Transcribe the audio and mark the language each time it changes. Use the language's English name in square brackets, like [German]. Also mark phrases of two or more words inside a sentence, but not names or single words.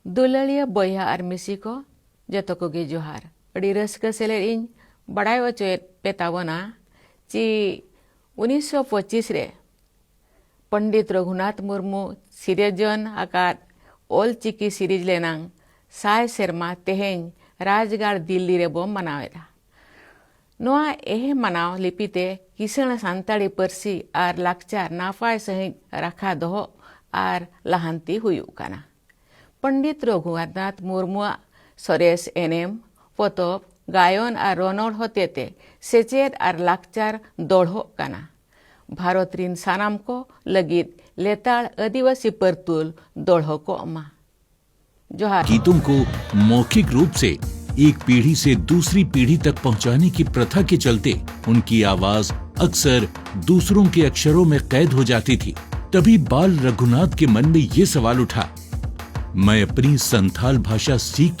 [Santali] दुलालिया बया और मिसी को जतो को गे जोहार अड़ी रस्का सेलेर इन बड़ाई वचोएत पेतावना ची 1925 रे पंडित रघुनाथ मुर्मू सिरजन आकार ओल चिकी सीरीज लेनांग साय सेरमा तेहें राजगार दिल्ली रे बो मनावेदा नोआ एहे मनाव लिपिते किसण सान्ताड़ी परसी आर लाक्चार नाफाय सहित रखा दोहो आर लहांती हुयु काना पंडित रघुनाथ मुर्मू सरेस एनेम पोतोब गायन आर रनड़ होतेते सेचेद आर लाक्चार दोढ़ो काना भारत रिन सानाम को लगित लेताड़ आदिवासी परतुल दोढ़ो को अमा जोहार। [Hindi] गीतों को मौखिक रूप से एक पीढ़ी से दूसरी पीढ़ी तक पहुंचाने की प्रथा के चलते उनकी आवाज अक्सर दूसरों के अक्षरों में कैद हो जाती थी। तभी बाल रघुनाथ के मन में ये सवाल उठा, मैं अपनी संथाल भाषा सीख।